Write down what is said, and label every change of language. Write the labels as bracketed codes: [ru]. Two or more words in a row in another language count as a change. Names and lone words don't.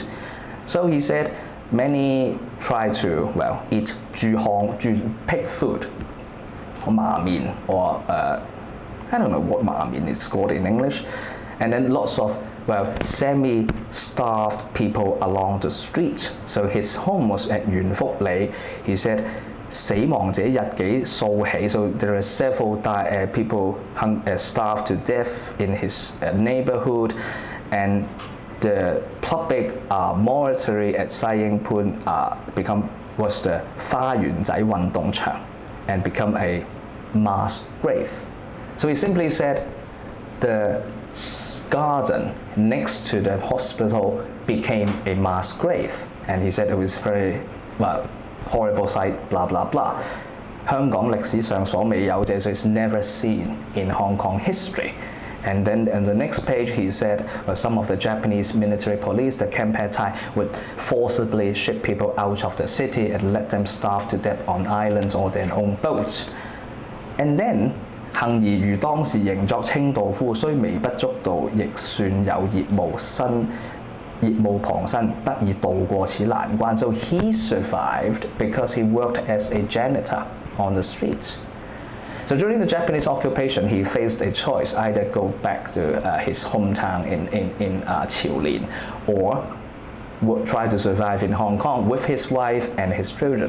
[en] So he said many try to, eat pig food, or ma mian, or I don't know what ma mian is called in English. And then lots of, semi-starved people along the street. So his home was at Yuan Fuk Li. He said, [yue] 死亡者日幾數起, [en] so there are several people starved to death in his neighborhood, and the public mortuary at Sai Ying Pun was the 花園仔運動場 and become a mass grave. So he simply said the garden next to the hospital became a mass grave, and he said it was very, horrible sight, blah blah blah. [yue] 香港歷史上所未有嘅, [en] so it's never seen in Hong Kong history. And then on the next page he said, some of the Japanese military police, the Kempeitai, would forcibly ship people out of the city and let them starve to death on islands or their own boats. And then [yue] 幸而如當時仍作清道夫，雖微不足道，亦算有業務傍身，得以渡過此難關. [en] So he survived because he worked as a janitor on the streets. So during the Japanese occupation, he faced a choice: either go back to his hometown in Qiulin, or would try to survive in Hong Kong with his wife and his children.